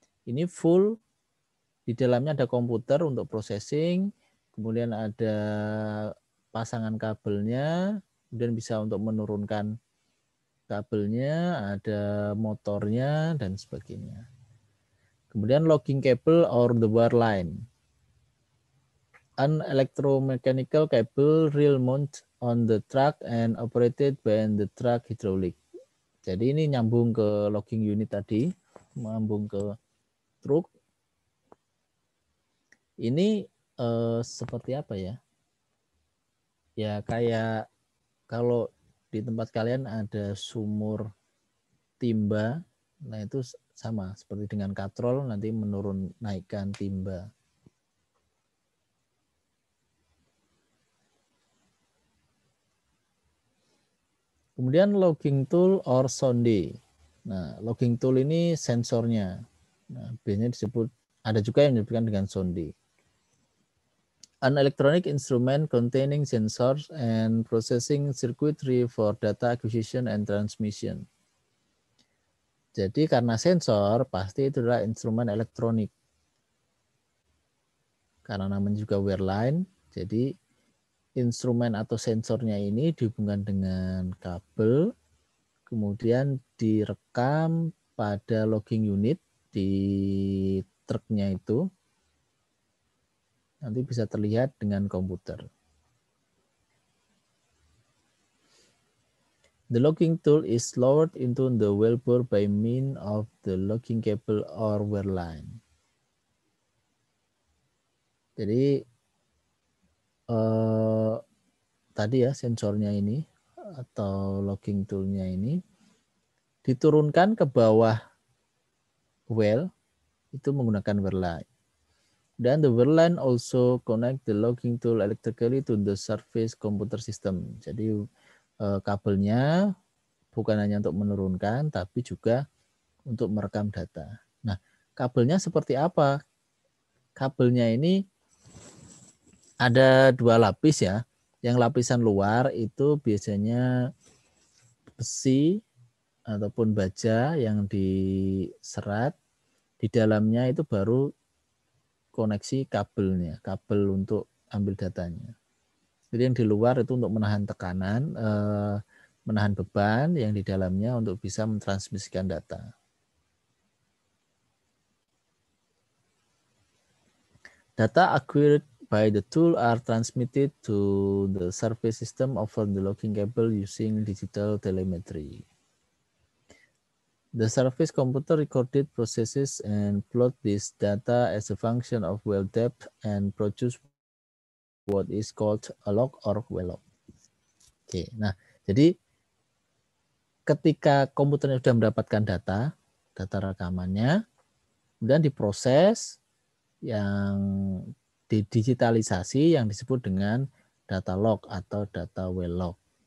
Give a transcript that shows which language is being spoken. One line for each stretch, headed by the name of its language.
Indonesian: Ini full, di dalamnya ada komputer untuk processing, kemudian ada pasangan kabelnya, kemudian bisa untuk menurunkan kabelnya, ada motornya, dan sebagainya. Kemudian
English: logging cable or the wire line. An electromechanical cable reel mount on the truck and operated by the truck hydraulic.
Indonesian: Jadi ini nyambung ke logging unit tadi, nyambung ke truk. Ini seperti apa ya? Ya kayak kalau di tempat kalian ada sumur timba, nah itu sama seperti dengan katrol, nanti naikkan timba. Kemudian
English: logging tool or sonde.
Indonesian: Nah, logging tool ini sensornya. Nah, biasanya disebut, ada juga yang disebutkan dengan sonde.
English: An electronic instrument containing sensors and processing circuitry for data acquisition and transmission.
Indonesian: Jadi karena sensor pasti itu adalah instrumen elektronik. Karena namanya juga wireline, jadi instrumen atau sensornya ini dihubungkan dengan kabel, kemudian direkam pada logging unit di truknya itu. Nanti bisa terlihat dengan komputer.
English: The logging tool is lowered into the wellbore by means of the logging cable or wire line.
Indonesian: Jadi tadi ya sensornya ini atau logging toolnya ini diturunkan ke bawah well itu menggunakan wire line. Dan
English: the wire line also connect the logging tool electrically to the surface computer system.
Indonesian: Jadi kabelnya bukan hanya untuk menurunkan, tapi juga untuk merekam data. Nah, kabelnya seperti apa? Kabelnya ini ada dua lapis ya. Yang lapisan luar itu biasanya besi ataupun baja yang diserat. Di dalamnya itu baru koneksi kabelnya, kabel untuk ambil datanya. Jadi yang di luar itu untuk menahan tekanan, menahan beban, yang di dalamnya untuk bisa mentransmisikan data.
English: Data acquired by the tool are transmitted to the survey system over the logging cable using digital telemetry. The surface computer recorded processes and plot this data as a function of well depth and produce what is called a log or well log.
Indonesian: Oke, nah jadi ketika komputernya sudah mendapatkan data rekamannya, kemudian diproses yang didigitalisasi yang disebut dengan data log atau data well log.